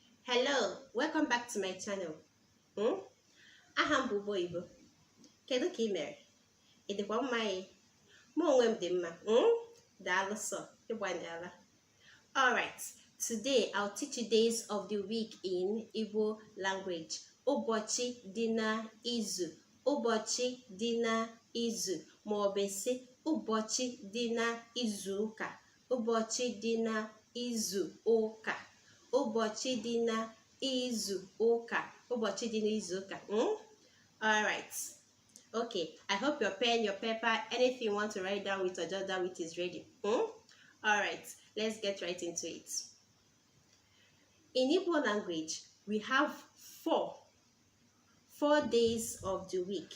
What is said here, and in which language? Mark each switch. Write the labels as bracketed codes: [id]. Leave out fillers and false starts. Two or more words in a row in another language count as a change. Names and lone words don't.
[en] Hello, welcome back to my channel. [ig] Aha m bụ Ugbo Igbo. Kedu ka ị mere? Ị dịkwa mma ị? Mụ onwe m dị mma. Daalụ sọ, ịgbanyela. [en] Alright, today I'll teach you days of the week in Igbo language. [ig] Ụbọchị dị na izu. Ụbọchị dị na izu. Ma ọ bụ sị ụbọchị dị na izu ụka. Ụbọchị dị na izu ụka. Ụbọchị dị na izu ụka. Ụbọchị dị na izu ụka. [en] All right. Okay. I hope your pen, your paper, anything you want to write down with or jot down with is ready. All right. Let's get right into it. In Igbo language, we have four days of the week.